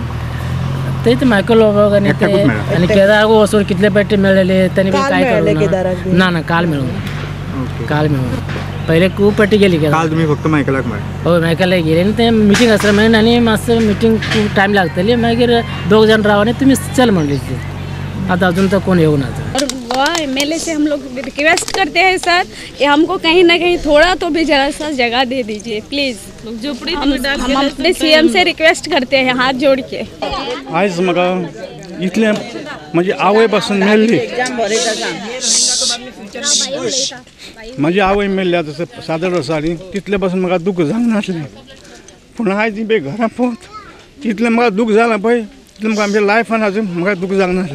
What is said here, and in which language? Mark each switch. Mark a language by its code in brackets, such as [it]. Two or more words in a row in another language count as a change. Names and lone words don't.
[kok] ते मायकल आनी ते आनी केदाराक वचून कितले पेटे मेळलेले तेणी काय करूंक ना. काल मेळूंक ना. काल मेळूंक पहिले खूब पेटी गेली. काल तुमी फक्त मायकलाक मेळ्ळे? हो, मायकलाक गेली आनी ते मिटींग आसलें मागीर आनी मातसो मिटींग खूब टायम लागतली. मागीर 2 जण राव आनी तुमी चल म्हणले. आतां अजून तर कोण येऊं ना. [hi] और वह एमएलए से हम लोग रिक्वेस्ट करते हैं सर कि हमको कहीं ना कहीं थोड़ा तो भी जरा सा जगह दे दीजिए प्लीज़. हम अपने सीएम से रिक्वेस्ट करते हैं हाथ जोड़ के. [kok] आयज म्हाका इतलें म्हणजे आवय पासून मेल्ली, म्हजी आवय मेल्ली आतां 7 वर्सां आनी तितले पासून म्हाका दूख जावंक नासलें. पूण आयज बी घरा पोवत तितलें म्हाका दूख जालां पळय, तितलें म्हाका आमच्या लायफान अजून म्हाका दूख जावंक नासलें.